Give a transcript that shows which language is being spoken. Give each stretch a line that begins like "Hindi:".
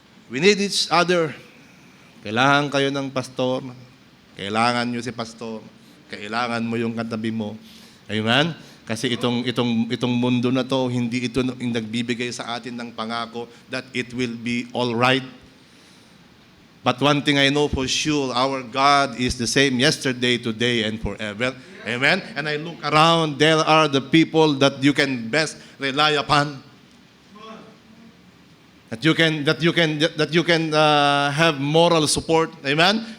English: We need each other.
Filipino: Kailangan kayo ng pastor. Kailangan nyo si pastor. Kailangan mo yung katabi mo. Amen? Kasi itong mundo na to, hindi ito yung nagbibigay sa atin ng pangako
English: that it will be all right. But one thing I know for sure, our God is the same yesterday, today, and forever. Amen? And I look around, there are the people that you can best rely upon. That you can have moral support. Amen?